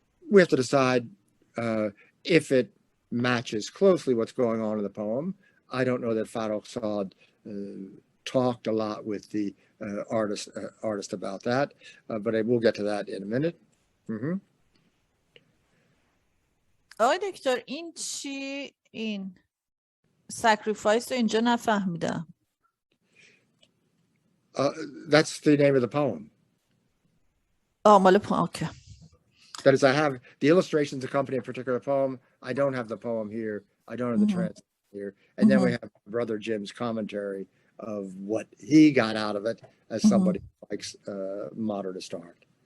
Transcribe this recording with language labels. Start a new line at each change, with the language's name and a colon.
English: We have to decide if it matches closely what's going on in the poem. I don't know that Forugh talked a lot with the artist about that, but I will get to that in a minute. Mm-hmm.
Persian: آقای دکتر این چی؟ این sacrifice رو اینجا نفهمیدم.
English: That's the name of the poem. مال poem, okay. That is, I have the illustrations accompany a particular poem. I don't have the poem here. I don't have the translation here. And then we have Brother Jim's commentary of what he got out of it as somebody who likes modernist art.